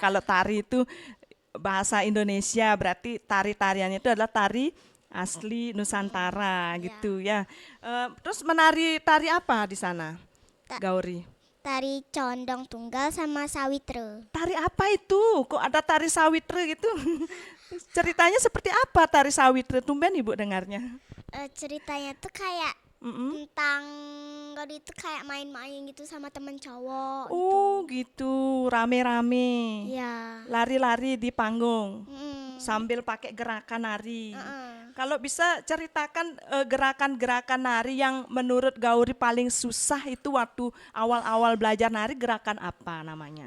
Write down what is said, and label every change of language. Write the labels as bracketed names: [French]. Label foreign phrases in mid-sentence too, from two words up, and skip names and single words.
[Indonesian] Kalau tari itu bahasa Indonesia, berarti tari-tariannya itu adalah tari asli Nusantara gitu ya. Terus menari tari apa di sana, Gauri? Tari condong tunggal sama sawitre. Tari apa itu? Kok ada tari sawitre gitu? Ceritanya seperti apa tari sawitre? Tumben ibu dengarnya. Ceritanya tuh kayak tentang Gauri itu kayak main-main gitu sama temen cowok. Oh gitu, rame-rame. Iya. Lari-lari di panggung sambil pakai gerakan nari. Kalau bisa ceritakan gerakan-gerakan nari yang menurut Gauri paling susah itu waktu awal-awal belajar nari, gerakan apa namanya?